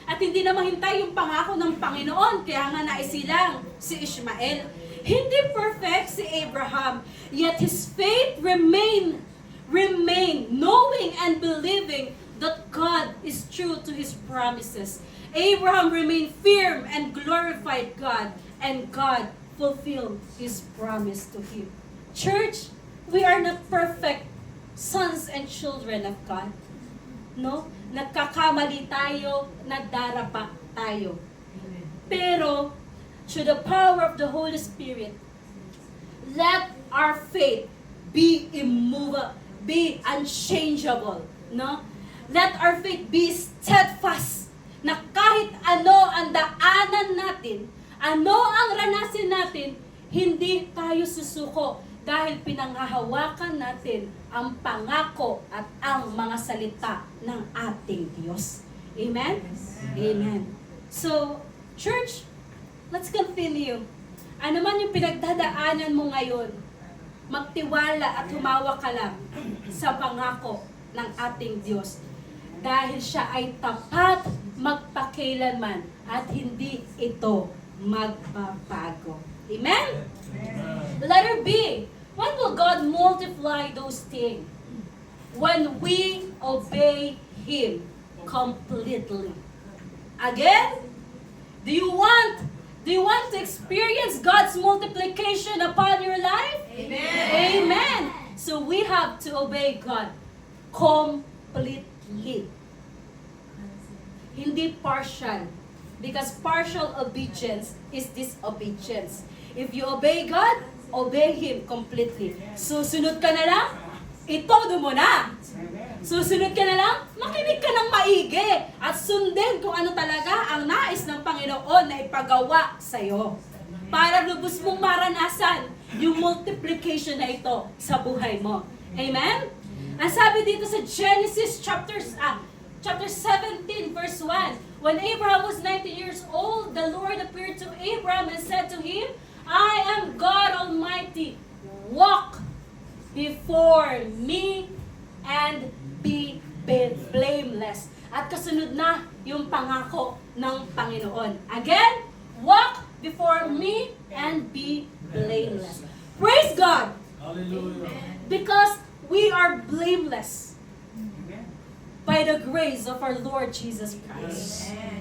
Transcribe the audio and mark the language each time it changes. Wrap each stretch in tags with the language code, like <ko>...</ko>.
<tl>At hindi na mahintay yung pangako ng Panginoon. Kaya nga naisilang si Ishmael. Hindi perfect si Abraham,</tl> <en>yet his faith remained knowing and believing that God is true to His promises. Abraham remained firm and glorified God, and God fulfilled His promise to him. Church, we are not perfect sons and children of God. No?</en> <tl>Nagkakamali tayo, nadarapa tayo.</tl> <en>Pero, through the power of the Holy Spirit, let our faith be immovable, be unchangeable. No? Let our faith be steadfast,</en> <tl>na kahit ano ang daanan natin, ano ang ranasin natin, hindi tayo susuko dahil pinanghahawakan natin ang pangako at ang mga salita ng ating Diyos.</tl> <en>Amen? Amen. So, church, let's continue.</en> <tl>Ano man yung pinagdadaanan mo ngayon, magtiwala at humawa ka lang sa pangako ng ating Diyos. Dahil siya ay tapat magpakailanman at hindi ito magbabago.</tl> <en>Amen? Letter B. When will God multiply those things? When we obey Him completely. Again, do you want to experience God's multiplication upon your life? Amen. Amen. So we have to obey God completely.</en> <tl>Hindi partial.</tl> <en>Because partial obedience is disobedience. If you obey God, obey Him completely.</en> <tl>Susunod ka na lang, itodo mo na. Susunod ka na lang, makinig ka ng maigi at sundin kung ano talaga ang nais ng Panginoon na ipagawa sa'yo. Para lubos mong maranasan yung multiplication na ito sa buhay mo. Amen? Ang sabi dito sa</tl> <en>Genesis chapter 17 verse 1, when Abraham was 90 years old, the Lord appeared to Abraham and said to him, I am God Almighty. Walk before me and be blameless.</en> <tl>At kasunod na yung pangako ng Panginoon.</tl> <en>Again, walk before me and be blameless. Praise God! Hallelujah. Because we are blameless by the grace of our Lord Jesus Christ.</en>